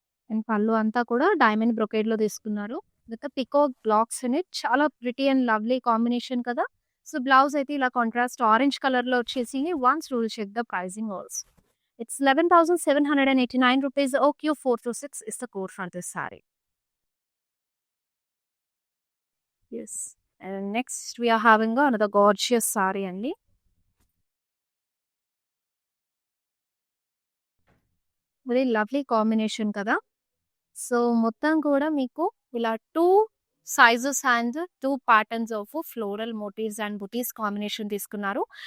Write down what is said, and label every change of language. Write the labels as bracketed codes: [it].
[te] And పళ్ళు అంతా కూడా డైమండ్ బ్రొకేడ్‌లో తీసుకున్నారు. [en] With peacock blocks in it. [te] చాలా [en] pretty and lovely combination [te] కదా! సో బ్లౌజ్ అయితే ఇలా కాంట్రాస్ట్ ఆరెంజ్ కలర్‌లో వచ్చేసింది. [en] Once you will check the pricing also. It's 11,789 rupees. OQ426 is the code for this saree. Yes. And next we are having another gorgeous sari అండి. [te] Very lovely combination కదా! So, మొత్తం కూడా మీకు ఇలా [en] 2 sizes and 2 patterns of floral motifs and butis combination [te] తీసుకున్నారు.